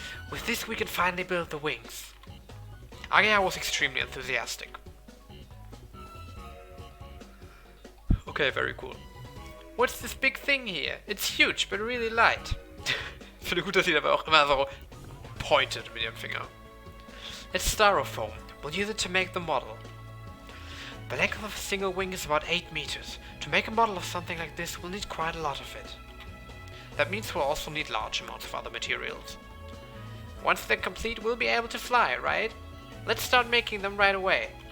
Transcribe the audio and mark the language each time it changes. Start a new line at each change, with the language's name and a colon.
English: With this we can finally build the wings. Ageha was extremely enthusiastic. Okay, very cool. What's this big thing here? It's huge, but really light.
German: Ich finde gut, dass sie dabei auch immer so
English: pointed
German: mit ihrem Finger.
English: It's styrofoam. We'll use it to make the model. The length of a single wing is about 8 meters. To make a model of something like this, we'll need quite a lot of it. That means we'll also need large amounts of other materials. Once they're complete, we'll be able to fly, right? Let's start making them right away.